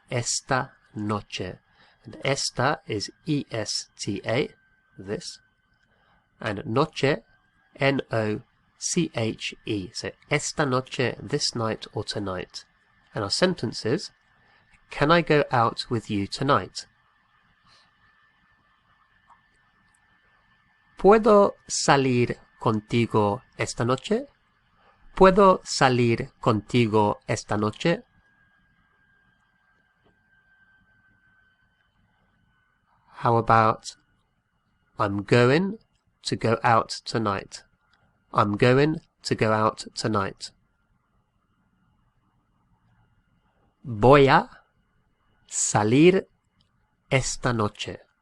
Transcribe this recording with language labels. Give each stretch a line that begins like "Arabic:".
Spanish: Esta noche.
English: And esta is E-S-T-A, this. And noche, N-O-C-H-E. So
Spanish: esta noche,
English: this night or tonight. And our sentence is, can I go out with you tonight?
Spanish: ¿Puedo salir contigo esta noche? ¿Puedo salir contigo esta noche?
English: How about, I'm going to go out tonight. I'm going to go out tonight.
Spanish: Voy a salir esta noche.